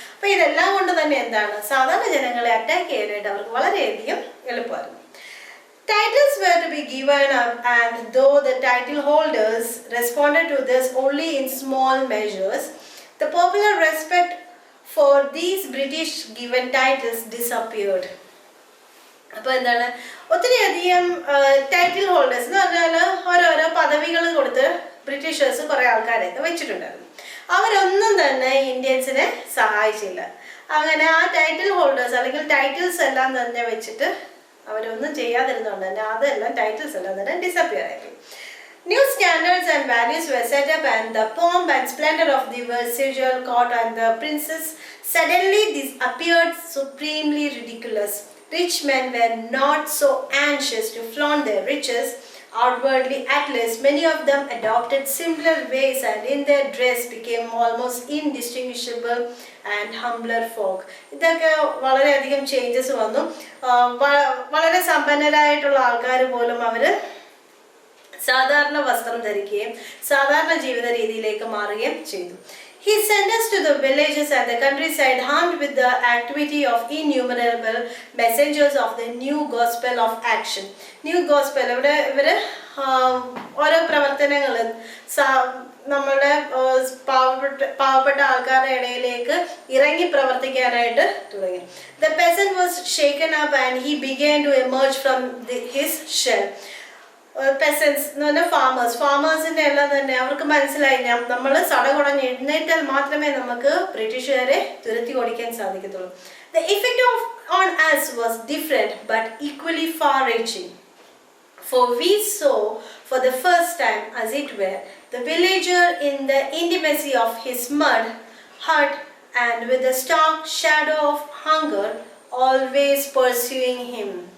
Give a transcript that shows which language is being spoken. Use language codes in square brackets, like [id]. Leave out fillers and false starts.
[ml] അപ്പൊ ഇതെല്ലാം കൊണ്ട് തന്നെ എന്താണ്, സാധാരണ ജനങ്ങളെ അറ്റാക്ക് ചെയ്യാനായിട്ട് അവർക്ക് വളരെയധികം എളുപ്പമായിരുന്നു. [en] Titles were to be given up, and though the title holders responded to this only in small measures, the popular respect for these British given titles disappeared. [ml] അപ്പോൾ എന്താണ്, ഒത്തിരി അധികം ടൈറ്റിൽ ഹോൾഡേഴ്സ് എന്ന് പറഞ്ഞാൽ ഓരോരോ പദവികൾ കൊടുത്ത് ബ്രിട്ടീഷേഴ്സ് കുറേ ആൾക്കാരെയൊക്കെ വെച്ചിട്ടുണ്ടായിരുന്നു. അവരൊന്നും തന്നെ ഇന്ത്യൻസിനെ സഹായിച്ചില്ല. അങ്ങനെ ആ ടൈറ്റിൽ ഹോൾഡേഴ്സ് അല്ലെങ്കിൽ ടൈറ്റിൽസ് എല്ലാം തന്നെ വെച്ചിട്ട് അവരൊന്നും ചെയ്യാതിരുന്നുകൊണ്ട് തന്നെ അതെല്ലാം ടൈറ്റിൽസ് എല്ലാം തന്നെ ഡിസപ്പിയർ ആയി. [en] New standards and values were set up, and the pomp and splendor of the Versailles court and the princess suddenly appeared supremely ridiculous. Rich men were not so anxious to flaunt their riches outwardly. At least many of them adopted similar ways, and in their dress became almost indistinguishable and humbler folk. [ml] ഇതൊക്കെ വളരെയധികം changes വന്നു. വളരെ സമ്പന്നരായിട്ടുള്ള ആൾക്കാർ പോലും അവർ സാധാരണ വസ്ത്രം ധരിക്കുകയും സാധാരണ ജീവിത രീതിയിലേക്ക് മാറുകയും ചെയ്തു. [en] He sent us to the villages and the countryside, armed with the activity of innumerable messengers of the new gospel of action. [ml] New gospel ഇവിടെ ഇവര് ഓരോ പ്രവർത്തനങ്ങൾ നമ്മുടെ പാവപ്പെട്ട ആൾക്കാരുടെ ഇടയിലേക്ക് ഇറങ്ങി പ്രവർത്തിക്കാനായിട്ട് തുടങ്ങി. [en] The peasant was shaken up and he began to emerge from his shell. [ml] പെസൻസ് എന്ന് പറഞ്ഞാൽ ഫാമേഴ്സിന്റെ എല്ലാം തന്നെ അവർക്ക് മനസ്സിലായി നമ്മൾ സടകുടഞ്ഞ് എഴുന്നേറ്റാൽ മാത്രമേ നമുക്ക് ബ്രിട്ടീഷുകാരെ തുരത്തി ഓടിക്കാൻ സാധിക്കത്തുള്ളൂ. [en] The effect on us was different but equally far-reaching. For we saw for the first time, as it were, the villager in the intimacy of his mud hut and with the stark shadow of hunger always pursuing him.